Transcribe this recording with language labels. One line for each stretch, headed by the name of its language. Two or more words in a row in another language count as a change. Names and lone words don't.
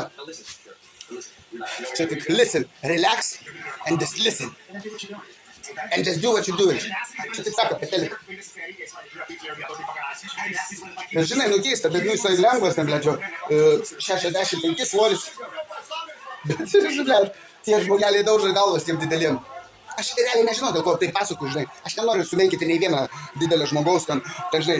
Lithuanian: Čia tik
English: listen, relax, and just listen. And just do what you do.
Lithuanian: Čia taip sako, petelik. Ir žinai, keista, bet jisai lengvas, ten, blėdžio, 65 svoris. Bet, žinai, tie žmogeliai daužai galvas tiem dideliem. Aš realiai nežinau, dėl ko tai pasakoju, žinai. Aš nenoriu sumenkyti nei vieną didelio žmogaus ten, žinai.